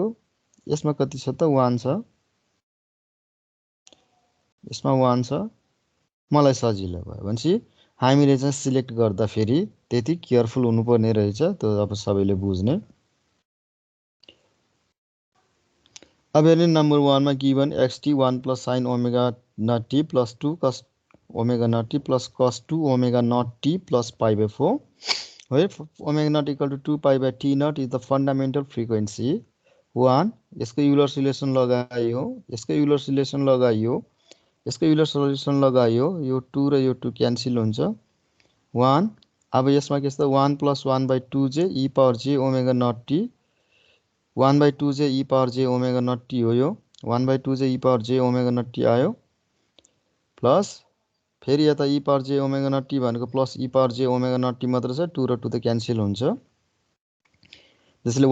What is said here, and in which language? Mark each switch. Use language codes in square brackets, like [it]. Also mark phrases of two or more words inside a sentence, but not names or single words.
[ne] यसमा कति छ त 1 छ, यसमा 1 छ। मलाई सजिलो भयो भनेपछि हामीले चाहिँ सिलेक्ट गर्दा फेरि त्यति केयरफुल हुनुपर्ने रहेछ। त्यो अब सबैले बुझ्ने। अब हेर्नु नम्बर 1 मा गिवन xt 1 + sin ω0t + 2 cos ω0t + cos 2 ω0t + π/4 [en] where ω0 = 2π/t0 is the fundamental frequency [ne] 1। यसको [en] Euler relation [ne] लगाइयो, यसको [en] Euler relation [ne] लगाइयो, यसको [en] Euler relation [ne] लगाइयो। यो 2 र यो 2 क्यान्सल हुन्छ। 1 अब यसमा के छ त 1 + 1/2j e पावर j ओमेगा नट t 1/2j e पावर j ओमेगा नट t हो यो 1/2j e पावर j ओमेगा नट t आयो प्लस फेरि यता e पावर j ओमेगा नट t भनेको प्लस e पावर j ओमेगा नट t मात्र छ 2 र 2 त क्यान्सल हुन्छ त्यसैले